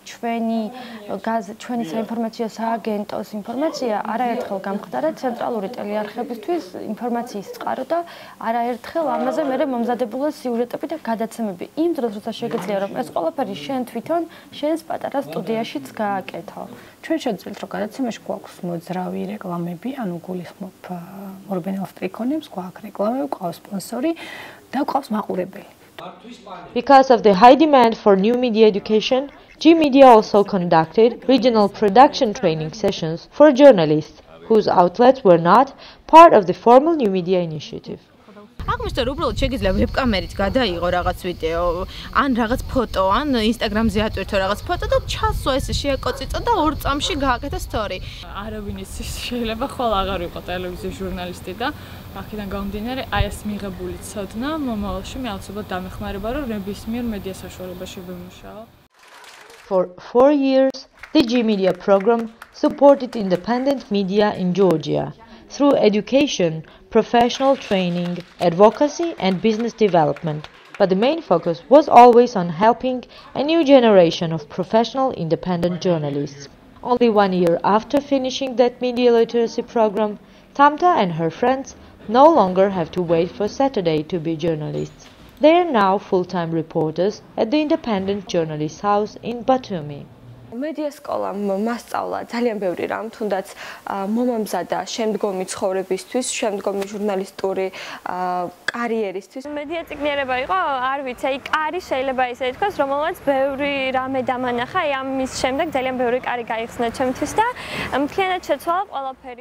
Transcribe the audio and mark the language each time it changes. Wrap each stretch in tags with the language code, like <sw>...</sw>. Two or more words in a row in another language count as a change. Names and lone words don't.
<ka>ჩვენი საინფორმაციო სააგენტოს ინფორმაცია არაერთხელ გამხდარა ცენტრალური ტელეარხებისთვის ინფორმაციის წყარო და არაერთხელ ამაზე მერე მომზადებულა სიუჟეტები და გადაცემები. იმ დროს, როცა შეგეძლია, რომ ეს ყველაფერი შენ თვითონ შენს პატარა სტუდიაშიც გააკეთო. ჩვენ შევძლებთ, რომ გადაცემაში გვაქვს მოძრავი რეკლამები, ანუ გულისხმობ მორბენელ სტრიქონებს, გვაქვს რეკლამები, გვყავს სპონსორი და გვყავს მაყურებელი.</ka> <en>Because of the high demand for new media education, G-Media also conducted regional production training sessions for journalists whose outlets were not part of the formal new media initiative.</en> <ka>აღმოჩნდა, რომ უბრალოდ შეგიძლია ვებკამერით გადაიღო რაღაც ვიდეო, ან რაღაც ფოტო, ან ინსტაგრამზე ატვირთო რაღაც ფოტო და ჩასვა ესე შეაკოწიწო და 2 წამში გააკეთა სტორი. არავინ იცის, შეიძლება ხოლ აღარ ვიყო ტელევიზიის ჟურნალისტი და აქედან გამომდინარე, აი ეს მიღებული ცოდნა მომავალში მე აუცილებლად დამეხმარება, რომ ნებისმიერ მედია საშუალებაში ვიმუშაო.</ka> <en>For 4 years, the G-Media program supported independent media in Georgia through education, professional training, advocacy and business development. But the main focus was always on helping a new generation of professional independent journalists. Only 1 year after finishing that media literacy program, Tamta and her friends no longer have to wait for Saturday to be journalists. They are now full-time reporters at the Independent Journalists House in Batumi.</en> <ka>მედია სკოლამ მასწავლა ძალიან ბევრი რამ, თუნდაც მომამზადა შემდგომი ცხოვრებისთვის, შემდგომი ჟურნალისტური კარიერისთვის. მედია წიგნიერება იყო, არ ვიცი, აი კარი შეიძლება ისე ითქვას, რომელსაც ბევრი რამე დამანახა, აი ამის შემდეგ ძალიან ბევრი კარი გაიხსნა ჩემთვის და მთლიანად შეცვალა ყველაფერი.</ka>